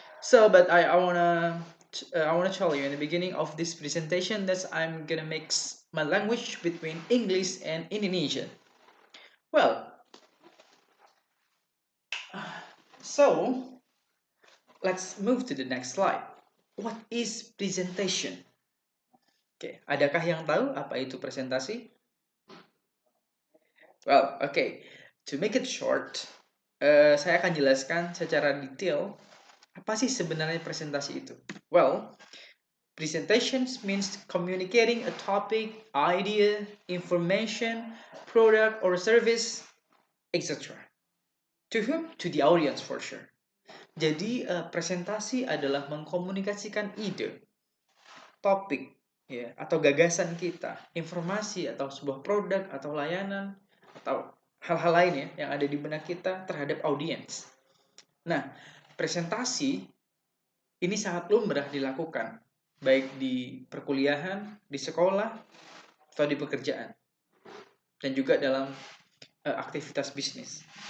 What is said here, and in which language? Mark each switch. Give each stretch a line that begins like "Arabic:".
English: But I wanna tell you in the beginning of this presentation that I'm gonna mix my language between English and Indonesian. Well, so let's move to the next slide. What is presentation?
Indonesian: Oke, adakah yang tahu apa itu presentasi?
English: Well, okay. To make it short,
Indonesian: saya akan jelaskan secara detail apa sih sebenarnya presentasi itu.
English: Well, presentations means communicating a topic, idea, information, product, or service, etc. To whom? To the audience for sure.
Indonesian: Jadi presentasi adalah mengkomunikasikan ide, topik, ya, atau gagasan kita, informasi atau sebuah produk atau layanan atau hal-hal lain ya yang ada di benak kita terhadap audiens. Nah, presentasi ini sangat lumrah dilakukan baik di perkuliahan, di sekolah, atau di pekerjaan, dan juga dalam aktivitas bisnis.